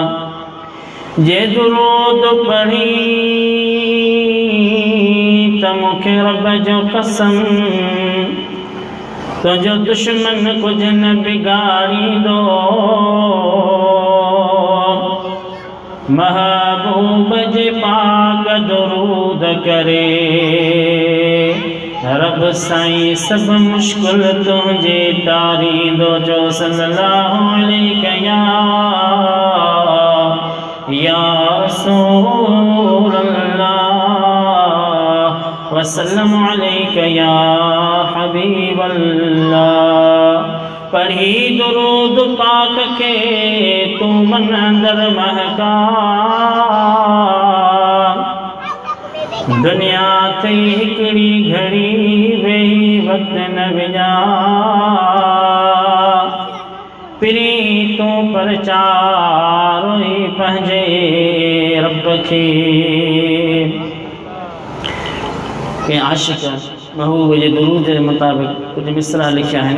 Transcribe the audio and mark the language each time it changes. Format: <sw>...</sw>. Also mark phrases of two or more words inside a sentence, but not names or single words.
<sd>जे दुरूद पढ़ी त मूंखे रब जो कसम तुंहिंजो दुश्मन कुझ न बिगाड़ींदो। महबूब जे पाक दुरूद करे रब साईं सब मुश्किल तुझे तारींदो।</sd> <ar>जो صلى الله عليك يا رسول الله وسلم عليك يا حبيب الله.</ar> <sd>पढ़ी दुरूद पाक के तू मन अंदर महका दुनिया ते हिकड़ी घड़ी वेही वक्त न विझा पिरी तू प्रचारो ही पंहिंजे रब खे। के आशिक महबूब जे दुरूद जे मुताबिक़ कुछ मिसरा लिखिया आहिनि।</sd>